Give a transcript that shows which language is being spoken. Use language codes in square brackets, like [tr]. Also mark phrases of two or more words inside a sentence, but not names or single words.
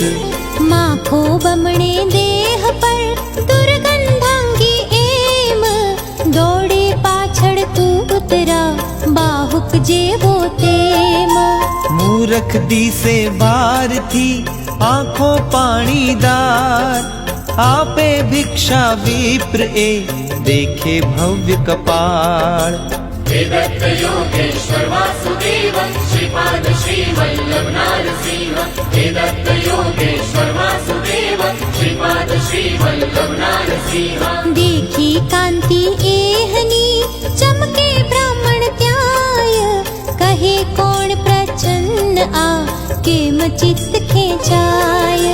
[gu] માખો બમણે દેહ પર દુર્ગંધાંગી એમ, દોડે પાછળ કૂતરા બાહુક જેવો તેમ. મૂરખ દિશે ભારથી આંખો પાણીદાર, આપે ભિક્ષા વિપ્ર એ દેખે ભવ્ય કપાળ. [sa] वेदत्त योगेश्वर वासुदेव श्रीपाद श्री वल्लभ नारसिंह. वेदत्त योगेश्वर वासुदेव श्रीपाद श्री वल्लभ नारसिंह. [gu] દેખી કાંતિ એહની ચમકે બ્રાહ્મણ ત્યાય, કહે કોણ પ્રચન્ન આ કેમ ચિત્ત ખેંચાય.